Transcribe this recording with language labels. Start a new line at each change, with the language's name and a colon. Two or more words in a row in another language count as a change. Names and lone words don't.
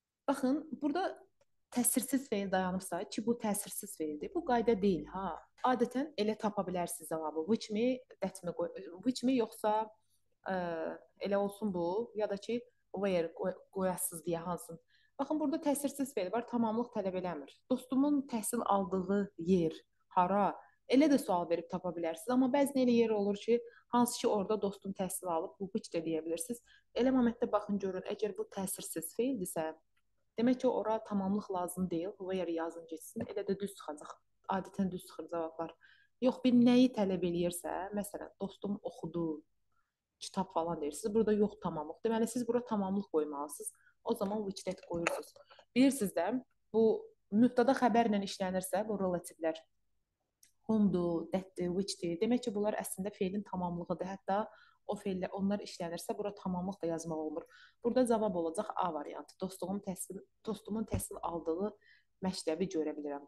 Azerbaijani: Baxın, burada təsirsiz feil dayanıbsa ki, bu təsirsiz feildir. Bu qayda deyil, ha. Adətən elə tapa bilərsiniz cavabı. Which me, that me, which me yoxsa ə, elə olsun bu, ya da ki, where qoyasınız deyə hansın. Baxın, burada təsirsiz feil var, tamamlıq tələb eləmir. Dostumun təhsil aldığı yer, hara? Elə də sual verib tapa bilərsiniz. Amma bəzən elə yer olur ki, hansı ki, orada dostum təhsil alıb, bu which də deyə bilirsiniz. Elə momentdə baxın, görün, əgər bu təsirsiz feildirsə, demək ki, ora tamamlıq lazım deyil. Where yazın getsin, elə də düz çıxacaq. Adətən düz çıxır cavablar. Yox, bir nəyi tələb eləyirsə, məsələn, dostum oxudu, kitab falan deyirsiniz. Burada yox tamamlıq. Deməli, siz bura tamamlıq qoymalısınız. O zaman
English: which that
Azerbaijani: qoyursunuz. Bilirsiniz də, bu mübtəda xəbərlə işlənirsə, bu relativlər whomdur, that'dir, whichdir. Demək ki, bunlar əslində feilin tamamlığıdır. Hətta o feillər onlar işlənirsə, bura tamamlıq da yazmaq olmur. Burada cavab olacaq A variantı. Dostumun təhsil aldığı məktəbi görə bilirəm.